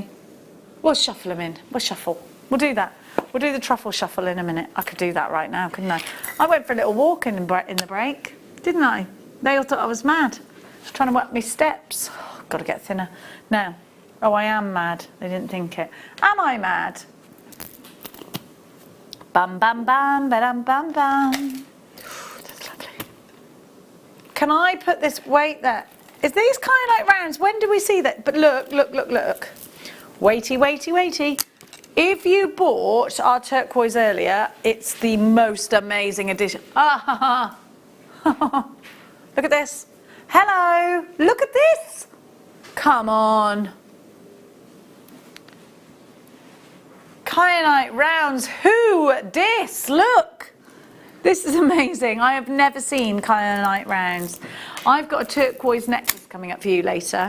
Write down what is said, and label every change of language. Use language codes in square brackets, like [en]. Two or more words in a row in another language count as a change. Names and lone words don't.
[en] We'll shuffle them in. We'll shuffle. We'll do that. We'll do the truffle shuffle in a minute. I could do that right now, couldn't I? I went for a little walk in the break, didn't I? They all thought I was mad. Trying to work my steps. Oh, got to get thinner. Now, oh, I am mad. They didn't think it. Am I mad? Bam, bam, bam, ba-dam, bam, bam. That's lovely. Can I put this weight there? Is these kind of like rounds? When do we see that? But look, look, look, look. Weighty, weighty, weighty. If you bought our turquoise earlier, it's the most amazing addition. Ah, ha, ha. Look at this. Hello, look at this. Come on. Kyanite rounds, who dis? Look. This is amazing. I have never seen kyanite rounds. I've got a turquoise necklace coming up for you later.